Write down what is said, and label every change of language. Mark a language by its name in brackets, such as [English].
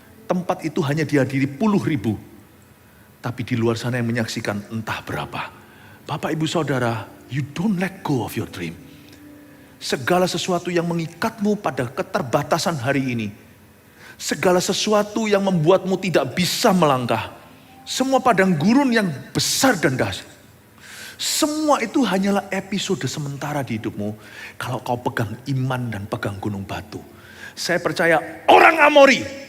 [Indonesian] Tempat itu hanya dihadiri puluh ribu. Tapi di luar sana yang menyaksikan entah berapa. Bapak ibu saudara, [English] you don't let go of your dream. [Indonesian] Segala sesuatu yang mengikatmu pada keterbatasan hari ini. Segala sesuatu yang membuatmu tidak bisa melangkah. Semua padang gurun yang besar dan dahsyat. Semua itu hanyalah episode sementara di hidupmu. Kalau kau pegang iman dan pegang gunung batu. Saya percaya orang Amori.